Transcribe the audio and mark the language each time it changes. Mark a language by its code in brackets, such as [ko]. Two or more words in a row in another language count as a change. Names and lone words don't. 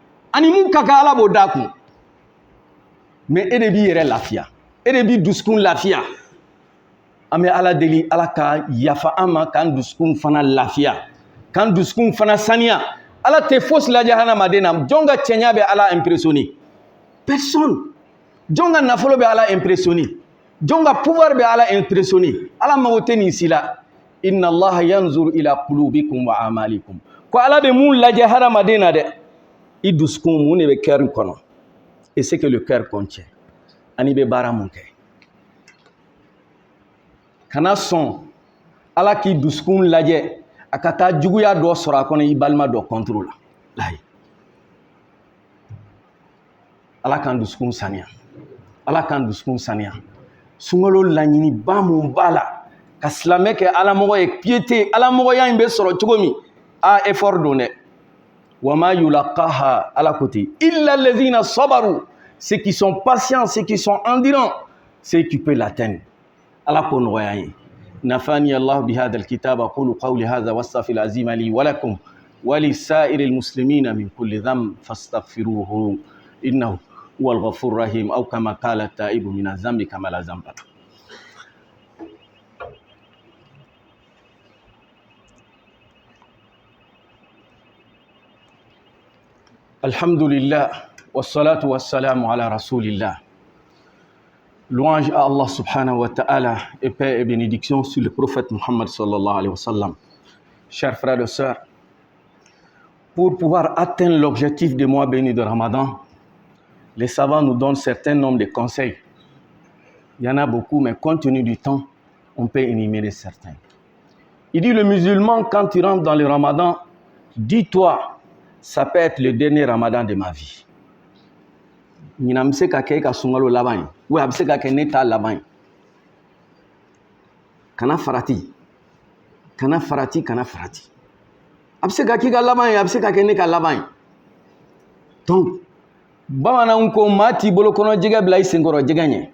[bm] Ani mun ka kan Ala b'o d'a kun. mais e de b'i yɛrɛ lafiya, e de b'i dusukun lafiya. An bɛ Ala deli Ala ka yafa an ma k'an dusukun fana lafiya, k'an dusukun fana saniya. Ala tɛ fosi lajɛ hadamaden na. Jɔn ka cɛɲa bɛ Ala impressionner? Personne. Jɔn ka nafolo bɛ Ala impressionner? Jɔn ka pouvoir bɛ Ala impressionner? Ala mago tɛ nin si la. [ar] إن الله ينظر إلى قلوبكم وأعمالكم. [bm] Ko Ala bɛ mun lajɛ hadamaden na dɛ, i dusukun mun de bɛ cœur kɔnɔ, [fr] et ce que le cœur contient, [bm] ani bɛ baara mun kɛ. Kana sɔn Ala k'i dusukun lajɛ a ka taa juguya dɔ sɔrɔ a kɔnɔ i balima dɔ contrôle la. Layi. Ala k'an dusukun saniya. Ala k'an dusukun saniya. Sunkalo laɲini ba mun b'a la ka silamɛ kɛ alamɔgɔ ye, piété alamɔgɔya in bɛ sɔrɔ cogo min, a effort don dɛ. [ar] وما يلقاها, [bm] Ala ko ten, [ar] إلا الذين صبروا, [fr] ceux qui sont patients, ceux qui sont endurants, ceux qui peuvent l'atteindre. [bm] Ala ko nɔgɔya ye. [ar] نفاني الله بهذا الكتاب أقول قولي هذا واستغفر العظيم لي ولكم ولسائر المسلمين من كل ذنب فاستغفروه إنه هو الغفور الرحيم أو كما قال التائب من الذنب كما لا ذنب له. الحمد لله والصلاة والسلام على رسول الله. [fr] Louange à Allah [ar] سبحانه وتعالى [fr] et paix et bénédiction sur le prophète Muhammad [ar] صلى الله عليه وسلم. [fr] Chers frères et sœurs, pour pouvoir atteindre l'objectif du mois béni de Ramadan, les savants nous donnent certains nombres de conseils. Il y en a beaucoup, mais compte tenu du temps, on peut énumérer certains. Il dit le musulman, quand il rentre dans le Ramadan, dis-toi, ça peut être le dernier Ramadan de ma vie. [bm] Ɲinan bɛ se ka kɛ e ka sunkalo laban ye, ou a bɛ se ka kɛ ne ta laban ye. Kana farati, kana farati, kana farati. A bɛ se ka k'i ka laban ye, a bɛ se ka kɛ ne ka laban ye. Donc, bamananw ko maa t'i bolo kɔnɔ jɛgɛ bila i senkɔrɔ jɛgɛ ɲɛ.